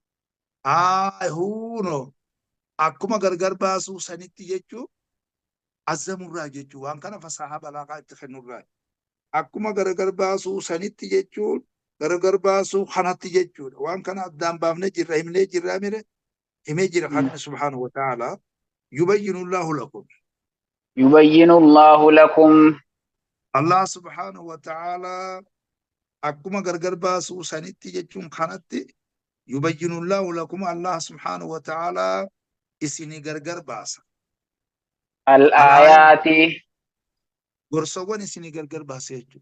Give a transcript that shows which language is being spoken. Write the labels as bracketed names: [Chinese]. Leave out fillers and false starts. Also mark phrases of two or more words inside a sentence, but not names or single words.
[Oromo] huuno akkuma gargar baasuu sanitti jechuu azzamurraa jechuu waan kana fasaha balaagaa itti kennurraa akkuma gargar baasuu sanitti jechuun gargar baasuu kanatti jechuudha. Waan kana addaan baafnee jirra himnee jirra mire himee jira haqni [Arabic] سبحانه وتعالى يبين الله لكم. يبين الله لكم [Oromo] Allah [Arabic] سبحانه وتعالى [Oromo] akkuma gargar baasuu sanitti jechuun kanatti [Arabic] يبين الله لكم الله سبحانه وتعالى [Oromo] isinii gargar baasa. [Arabic] الآيات [Oromo] Gorsawwan isinii gargar baasa jechuudha.